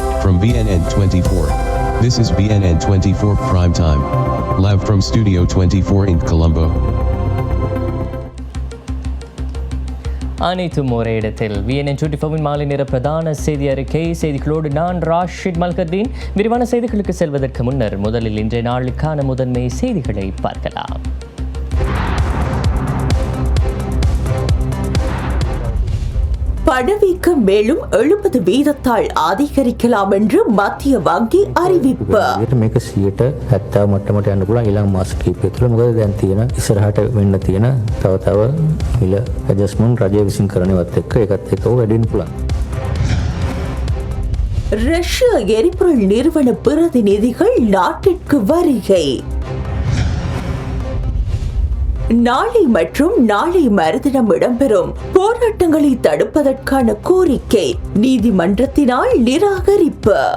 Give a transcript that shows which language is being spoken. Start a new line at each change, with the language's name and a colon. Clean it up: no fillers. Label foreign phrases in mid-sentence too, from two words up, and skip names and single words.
English: from BNN24. This is BNN24 Prime Time. Live from Studio 24 in Colombo.
Tamil: அனைத்தும் ஒரே இடத்தில் BNN24 மாலை நேர பிரதான செய்தி அறிக்கை செய்திகளோடு நான் ராஷித் மல்கதீன். விரிவான செய்திகளுக்கு செல்வதற்கு முன்னர் முதலில் இன்றைய நாளுக்கான முதன்மை செய்திகளை பார்க்கலாம். பணவீக்கம் மேலும் 70% அதிகரிக்கலாம் என்று மத்திய வங்கி அறிவிப்பு.
Sinhala: මේක 70% මට්ටමට යන්න පුළුවන් ඊළඟ මාස කිහිපය තුළ. මොකද දැන් තියෙන ඉස්සරහට වෙන්න තියෙන තව මිල ඇඩ්ජස්ට්මන්ට් රජය විසින් කරනවත් එක්ක ඒකත් එක්ක වැඩි වෙන්න පුළුවන්.
Tamil: ரஷ்ய எரிபொருள் நிறுவன பிரதிநிதிகள் நாட்டிற்கு வருகை. நாளை மற்றும் நாளை மறுதினம் இடம்பெறும் போராட்டங்களை தடுப்பதற்கான கோரிக்கை நீதிமன்றத்தினால் நிராகரிப்பு.